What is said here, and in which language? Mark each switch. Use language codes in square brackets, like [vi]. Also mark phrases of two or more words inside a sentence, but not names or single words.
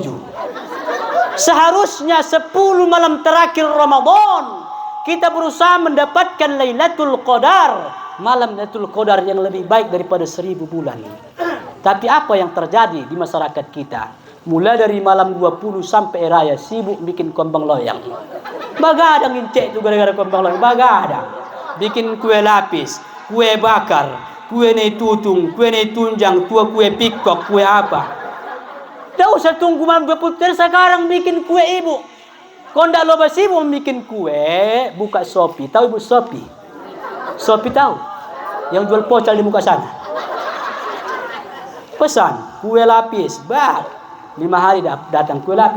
[id] Seharusnya 10 malam terakhir Ramadan kita berusaha mendapatkan Lailatul Qadar. Malam Lailatul Qadar yang lebih baik daripada 1000 bulan. Tapi apa yang terjadi di masyarakat kita? Mulai dari malam 20 sampai raya sibuk bikin kembang loyang. Bagadang incek itu gara-gara kembang loyang. Bagadang. Bikin kue lapis, kue bakar, kue nei tutung, kue nei tunjang, kue pikok, kue apa. Tidak usah tunggu malam 20 sekarang bikin kue ibu. Kalau tidak loba sibuk bikin kue, buka Shopee. Tahu ibu Shopee? Shopee tahu? Yang jual pocal di muka sana. Pesan kue lapis, 5 hari datang kue lapis.